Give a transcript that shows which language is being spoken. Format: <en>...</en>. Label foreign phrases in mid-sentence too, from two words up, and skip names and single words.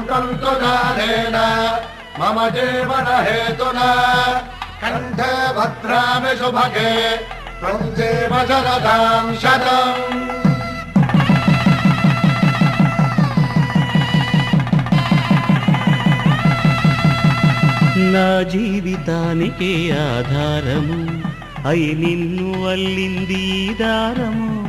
<sa>सन्तु दानेन मम जीवन हेतुना कण्ठे भद्रामि शुभगे त्वं जीव शरदां शतम्</sa> <te>నా జీవితానికే ఆధారము అయి నిన్ను అల్లింది ఈ దారము</te>